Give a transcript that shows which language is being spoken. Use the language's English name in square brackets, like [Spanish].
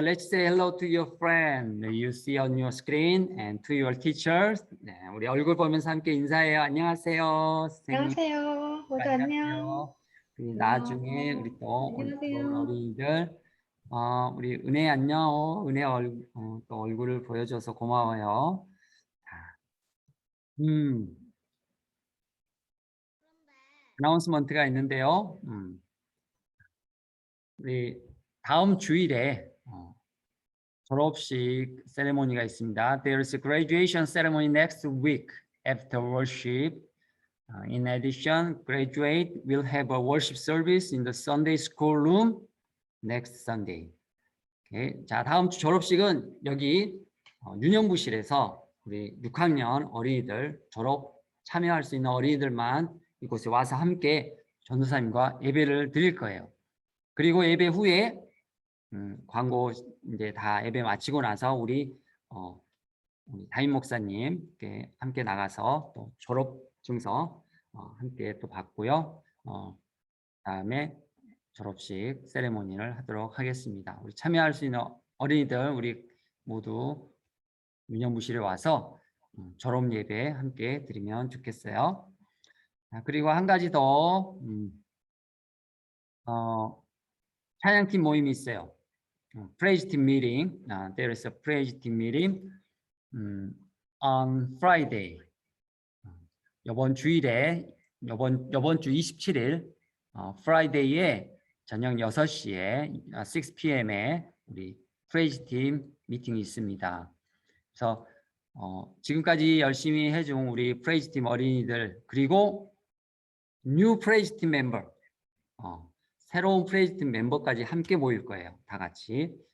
[English] Let's say hello to your friend you see on your screen and to your teachers. [Korean] 네, 우리 얼굴 보면서 함께 인사해요. 안녕하세요. 선생님. 안녕하세요. 모두 안녕. 우리 나중에 우리 또 어린이들 우리 은혜 안녕. 은혜 또 얼굴을 보여줘서 고마워요. 어나운스먼트가 있는데요. 우리 다음 주일에 졸업식 세레모니가 있습니다. [English] There is a graduation ceremony next week after worship. In addition, graduate will have a worship service in the Sunday school room next Sunday. Okay. [Korean] 자, 다음 주 졸업식은 여기 윤영부실에서 우리 6학년 어린이들 졸업 참여할 수 있는 어린이들만 이곳에 와서 함께 전도사님과 예배를 드릴 거예요. 그리고 예배 후에 광고 이제 다 예배 마치고 나서 우리 담임 목사님께 함께 나가서 또 졸업 증서 함께 또 받고요. 다음에 졸업식 세레모니를 하도록 하겠습니다. 우리 참여할 수 있는 어린이들 우리 모두 윤영부실에 와서 졸업 예배 함께 드리면 좋겠어요. 그리고 한 가지 더 찬양팀 모임이 있어요. [English] Praise team meeting. There is a praise team meeting on Friday. [Korean] 이번 주일에 이번 주 27일 Friday에 저녁 6시에 [English] 6 p.m. [Korean] 에 우리 Praise team 미팅이 있습니다. 그래서 지금까지 열심히 해준 우리 Praise team 어린이들 그리고 [English] New Praise team member [Korean] 새로운 프레이즈 팀 멤버까지 함께 모일 거예요. 다 같이.